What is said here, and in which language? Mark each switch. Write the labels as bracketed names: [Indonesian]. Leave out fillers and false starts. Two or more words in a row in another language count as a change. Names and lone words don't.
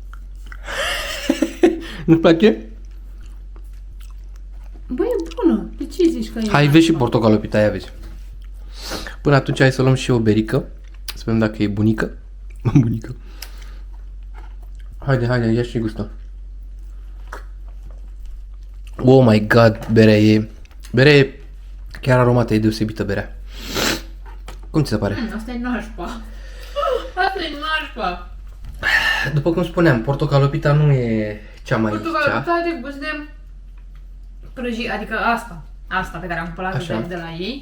[Romanian] Nu-ți place? Băi, e bună. De ce zici că e Hai, vezi și portocalopita, aia vezi. Până atunci hai să luăm și o berică. Să vedem dacă e bunică. Bunică. Haide, ia și gustă. [English] Oh my god, [Romanian] berea e chiar aromată, e deosebită berea. Cum ți se pare? Asta e nașpa. Asta e nașpa. După cum spuneam, portocalopita nu e cea mai Portocalopita are gust de prăjit, adică asta pe care am cumpărat-o de la ei.